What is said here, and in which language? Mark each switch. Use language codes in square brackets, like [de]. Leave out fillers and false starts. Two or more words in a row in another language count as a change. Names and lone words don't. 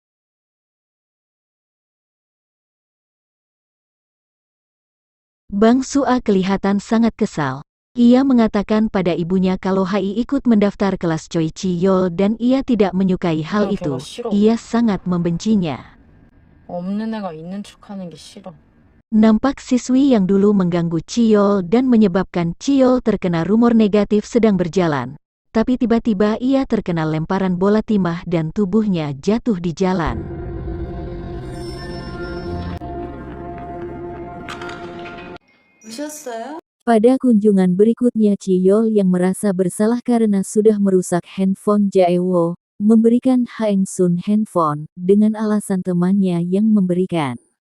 [id] Bang Sua kelihatan sangat kesal. Ia mengatakan pada ibunya kalau Hai ikut mendaftar kelas Choi Chiyol dan ia tidak menyukai hal itu. Ia sangat membencinya. [ko] 없는 애가 있는 척하는 게 싫어. [id] Nampak siswi yang dulu mengganggu Chiyol dan menyebabkan Chiyol terkena rumor negatif sedang berjalan. Tapi tiba-tiba ia terkena lemparan bola timah dan tubuhnya jatuh di jalan. Pada kunjungan berikutnya Chiyol yang merasa bersalah karena sudah merusak handphone Jae Wo, memberikan Haeng Sun handphone, dengan alasan temannya yang memberikan.